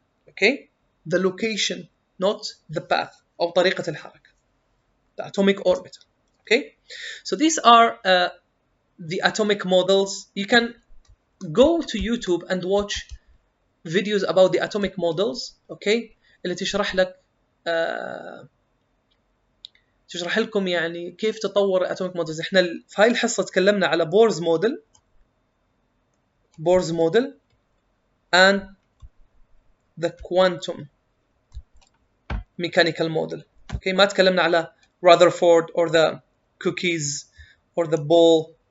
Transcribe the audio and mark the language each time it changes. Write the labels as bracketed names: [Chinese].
[English] Okay, the location, not the path [Arabic] أو طريقة الحركة. [English] The atomic orbital. Okay, so these are the atomic models. You can go to YouTube and watch videos about the atomic models. [Arabic] Okay, اللي تشرح لك تشرح لكم يعني كيف تطور [English] atomic models. [Arabic] احنا في هاي الحصة تكلمنا على [English] Bohr's model and the quantum mechanical model. Okay, [Arabic] ما تكلمنا على [English] Rutherford or the cookies or the ball.